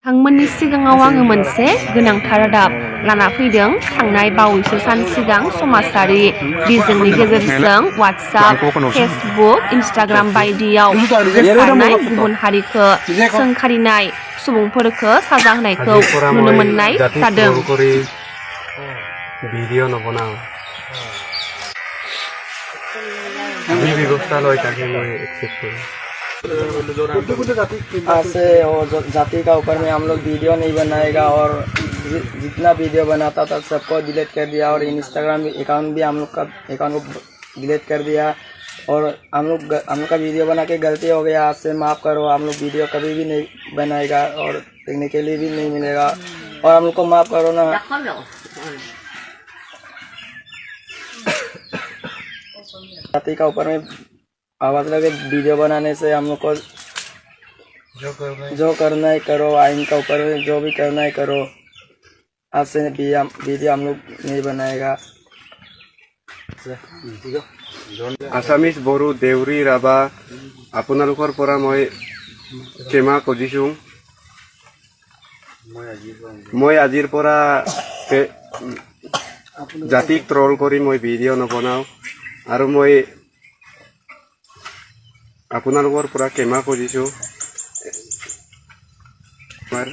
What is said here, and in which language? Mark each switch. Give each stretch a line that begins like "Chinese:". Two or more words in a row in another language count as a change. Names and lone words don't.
Bodo: नोंथांमोननि सिगाङाव आङो मोनसे गोनांथार रादाब लाना फैदों। थांनाय बावैसो सान सिगां समाजारि बिजोंनि गेजेरजों WhatsApp, Facebook, Instagram बायदियाव गोसारनाय गुबुन हारिखौ सोंखारिनाय सुबुंफोरखौ साजा होनायखौ नुनो मोननाय जादों।
Assamese: ভিডিঅ' নবনাওঁ যি ব্যৱস্থা লয় তাকে মই একচেপ্ট কৰোঁ।
Hindi: से और जाति का ऊपर में हम लोग वीडियो नहीं बनाएगा और जितना वीडियो बनाता था सबको डिलीट कर दिया और इंस्टाग्राम अकाउंट भी हम लोग का अकाउंट को डिलीट कर दिया और हम लोग का वीडियो बना के गलती हो गया, आपसे माफ़ करो। हम लोग वीडियो कभी भी नहीं बनाएगा और देखने के लिए भी नहीं मिलेगा और हम लोग को माफ़ करो ना। जाति का ऊपर में आवाज़ लगे वीडियो बनाने से हम लोग को जो करना है करो, आइन का ऊपर में जो भी करना है करो। आज से वीडियो हम लोग नहीं बनाएगा।
Assamese: আছামিজ, বড়ো, দেউৰী, ৰাভা আপোনালোকৰ পৰা মই ক্ষমা খুজিছোঁ। মই আজিৰ পৰা জাতিক ট্ৰল কৰি মই ভিডিঅ' নবনাওঁ আৰু মই আপোনালোকৰ পৰা ক্ষমা খুজিছোঁ।